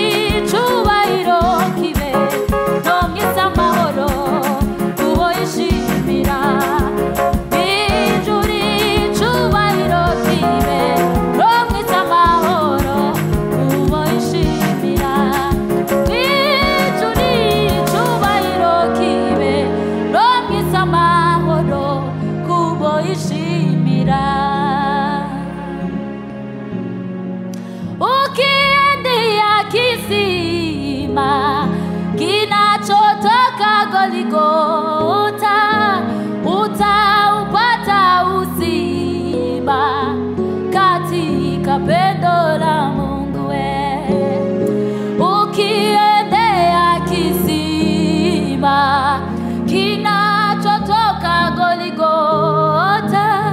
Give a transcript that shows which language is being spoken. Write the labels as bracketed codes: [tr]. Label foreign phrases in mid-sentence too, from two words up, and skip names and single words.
[rn] icubahiro kibe no mwisa amahoro kubo yishimira bwijuri icubahiro kibe no mwisa amahoro kubo yishimira bwijuri icubahiro kibe no mwisa amahoro kubo yishimira [sw] ukiendea kisima kinachotoka Goligota utaupata uzima katika pendo la Mungu we ukiendea kisima kinachotoka Goligota